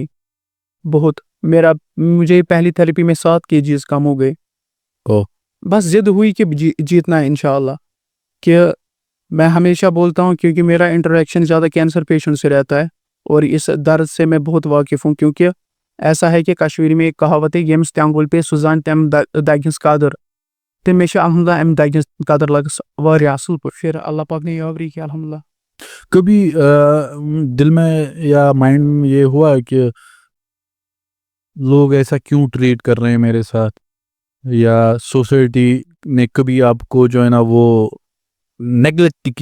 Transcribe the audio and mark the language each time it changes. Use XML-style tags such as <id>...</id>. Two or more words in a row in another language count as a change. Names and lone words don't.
<ur>بہت مجھے پہلی تھیراپی میں 7 kgs کم ہو گئے. بس ضد ہوئی کہ جیتنا ہے انشاءاللہ. کہ میں ہمیشہ بولتا ہوں کیونکہ میرا انٹریکشن زیادہ کینسر پیشنٹ سے رہتا ہے اور اس درد سے میں بہت واقف ہوں, کیونکہ ایسا ہے کہ کشمیری میں ایک کہاوت ہے,</ur> <ks>یمس تینگل پہ سوزان تم دگنس قدر, تو میں الحمدللہ ام دگنس قدر لگس واریاہ اصل پہ.</ks> <ur>پھر اللہ پاک نے یاوری کی الحمدللہ. کبھی دل میں یا مائنڈ میں یہ ہوا کہ لوگ ایسا کیوں ٹریٹ کر رہے ہیں میرے ساتھ, یا سوسائٹی نے کبھی آپ کو جو ہے نا وہ نیگلیکٹ کیا؟</ur>